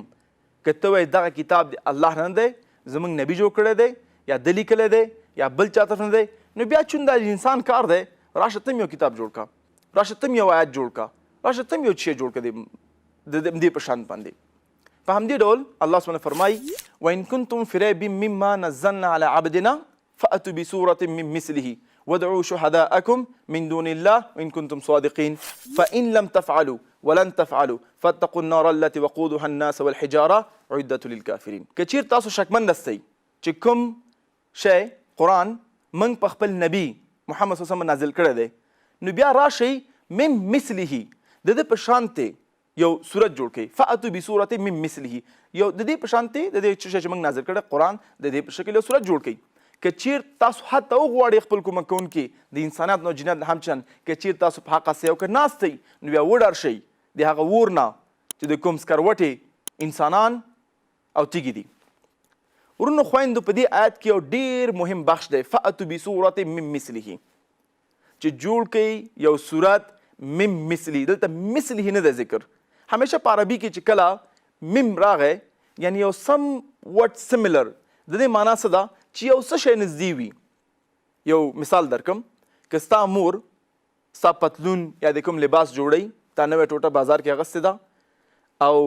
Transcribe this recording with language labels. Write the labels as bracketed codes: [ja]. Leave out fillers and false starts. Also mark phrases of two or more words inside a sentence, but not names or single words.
[ps] که ته وایي دغه کتاب د الله نه دی، زموږ نبي جوړ کړی دی یا ده لیکلی دی یا بل چا طرف نه دی، نو بیا چون دا انسان کار دی راشه ته یو کتاب جوړ کړه، راشه ته یو آیت جوړ کړه، راشه ته یو شی جوړ کړه د دې په شان باندې. په همدې ډول الله سبحانه فرمایي [ar] وإن كنتم في ريب مما نزلنا على عبدنا فأتوا بسورة من مثله وادعوا شهداءكم من دون الله وإن كنتم صادقين فإن لم تفعلوا ولن تفعلوا فاتقوا النار التي وقودها الناس والحجارة عدة للكافرين. [ps] که چیر تاسو شکمند هستئ چې کوم شی قرآن موږ په خپل نبي محمد [ar] صلی الله علیه وسلم [ps] نازل کړی دی نو بیا راشئ [ar] من مثله [ps] د ده په شانتې یو صورت جوړ کړئ. [ar] فأتوا بسورة من مثله [ps] یو د دې په شانتې د دې شی چې موږ نازل کړی قرآن د دې په شکل یو صورت جوړ کړئ. که چیر تاسو حتی وغواړئ خپل کومک کوونکي د انسانیت نه جنت نه همچنان که چیر تاسو په حق هستئ او که ناستئ نو بیا وډار شئ د هغه اور نه چې د کوم سکروټې انسانان او تیږې دي. ورونو خویندو په دې آیت کې یو ډېر مهم بخش دی [ar] فأتوا بسورة من مثله [ps] چې جوړ کړئ یو صورت [ar] من مثله. [ps] دلته مثله نه ده ذکر، همیشه په عربي کې چې کله مم راغی یعنی یو [en] somewhat similar [ps] د دې معنا څه ده چې یو څه شی نږدې وي. یو مثال درکم که ستا مور ستا پتلون یا د کوم لباس جوړوي تا نوې ټوټه بازار کې اغوستې ده او